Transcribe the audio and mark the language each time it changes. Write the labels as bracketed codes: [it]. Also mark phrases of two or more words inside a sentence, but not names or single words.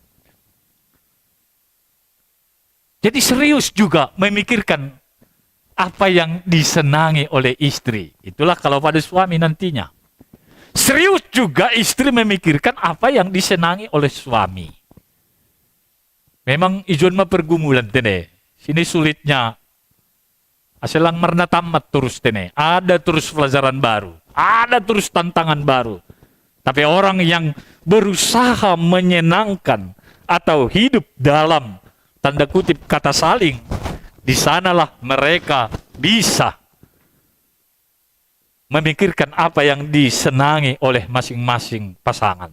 [id] Jadi serius juga memikirkan apa yang disenangi oleh istri. Itulah kalau pada suami nantinya. Serius juga istri memikirkan apa yang disenangi oleh suami. [bts] Memang ijon mah pergumulan tene. [id] Sini sulitnya. [bts] Aselang marna tamat terus tene. [id] Ada terus pelajaran baru. Ada terus tantangan baru. Tapi orang yang berusaha menyenangkan atau hidup dalam tanda kutip kata saling, di sanalah mereka bisa memikirkan apa yang disenangi oleh masing-masing pasangan.